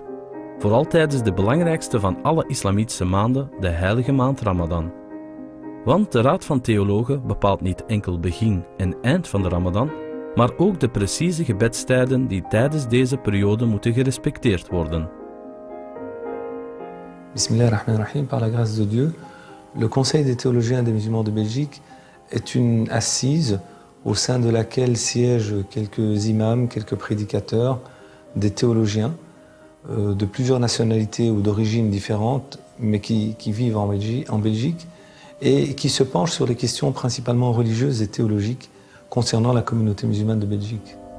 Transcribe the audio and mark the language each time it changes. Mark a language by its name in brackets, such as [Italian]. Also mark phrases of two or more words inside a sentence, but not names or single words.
[Dutch] Vooral tijdens de belangrijkste van alle islamitische maanden, de heilige maand Ramadan. Want de Raad van Theologen bepaalt niet enkel begin en eind van de Ramadan, maar ook de precieze gebedstijden die tijdens deze periode moeten gerespecteerd worden. [Arabic] بسم الله الرحمن الرحيم, [French] par la grâce de Dieu, le Conseil des théologiens des musulmans de Belgique est une assise au sein de laquelle siègent quelques imams, quelques prédicateurs, des théologiens de plusieurs nationalités ou d'origines différentes, mais qui vivent en Belgique et qui se penchent sur les questions principalement religieuses et théologiques concernant la communauté musulmane de Belgique.